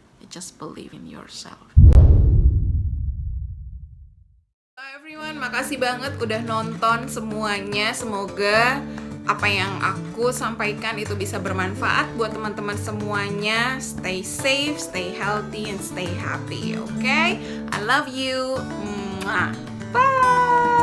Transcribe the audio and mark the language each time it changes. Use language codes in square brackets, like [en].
[en] Just believe in yourself. [id] Everyone, makasih banget udah nonton semuanya. Semoga apa yang aku sampaikan itu bisa bermanfaat buat teman-teman semuanya. [en] Stay safe, stay healthy, and stay happy, okay? I love you. Mwah. Bye!